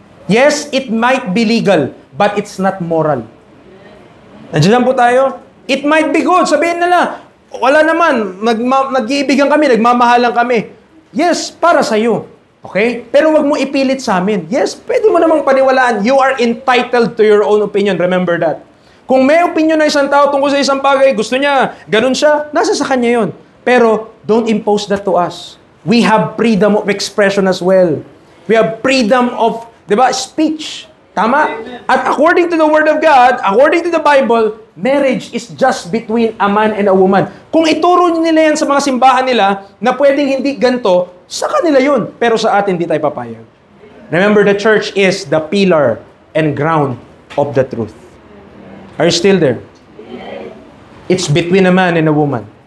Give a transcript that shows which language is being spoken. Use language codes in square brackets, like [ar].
[en] Yes, it might be legal, but it's not moral. [tl] Nandiyan po tayo? [en] It might be good. [tl] Sabihin nila, wala naman, nag-iibigan kami, nagmamahalan kami. Yes, para sa'yo. Okay? Pero wag mo ipilit sa amin. Yes, pwede mo namang paniwalaan. [en] You are entitled to your own opinion. Remember that. [tl] Kung may opinion na isang tao tungkol sa isang bagay, gusto niya, ganun siya, nasa sa kanya yun. [en] Pero, don't impose that to us. We have freedom of expression as well. We have freedom of, speech. Tama? At according to the Word of God, according to the Bible, marriage is just between a man and a woman. [tl] Kung ituro nila yan sa mga simbahan nila, na pwedeng hindi ganito, sa kanila yun. Pero sa atin, di tayo papayag. [en] Remember, the church is the pillar and ground of the truth. Are you still there? It's between a man and a woman.